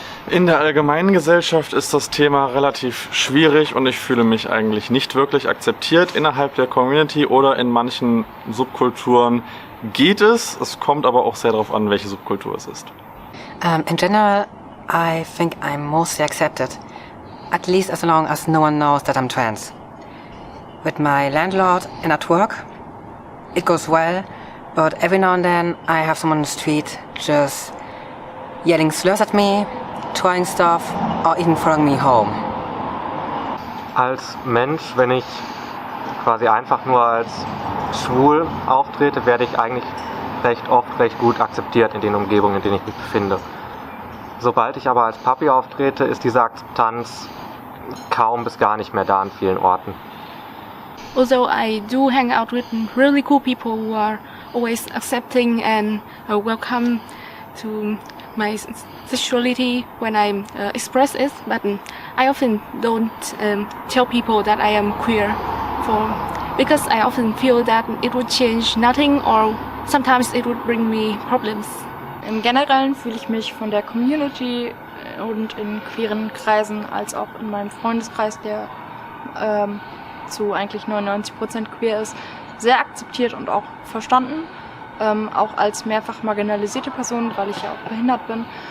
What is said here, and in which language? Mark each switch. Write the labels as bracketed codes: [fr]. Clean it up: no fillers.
[de] In der allgemeinen Gesellschaft ist das Thema relativ schwierig und ich fühle mich eigentlich nicht wirklich akzeptiert innerhalb der Community oder in manchen Subkulturen geht es. Es kommt aber auch sehr darauf an, welche Subkultur es ist. [en] In general, I think I'm mostly accepted, at least as long as no one knows that I'm trans. With my landlord and at work, it goes well, but every now and then I have someone on the street just yelling slurs at me, throwing stuff, or even following me home. [de] Als Mensch, wenn ich quasi einfach nur als schwul auftrete, werde ich eigentlich recht oft recht gut akzeptiert in den Umgebungen, in denen ich mich befinde. Sobald ich aber als Papi auftrete, ist diese Akzeptanz kaum bis gar nicht mehr da an vielen Orten. [en] Also I do hang out with really cool people who are always accepting and welcome to my sexuality when I express it, but I often don't tell people that I am queer because I often feel that it would change nothing or sometimes it would bring me problems. [de] Im Generellen fühle ich mich von der Community und in queeren Kreisen als auch in meinem Freundeskreis, der zu eigentlich 99% queer ist, sehr akzeptiert und auch verstanden. Auch als mehrfach marginalisierte Person, weil ich ja auch behindert bin.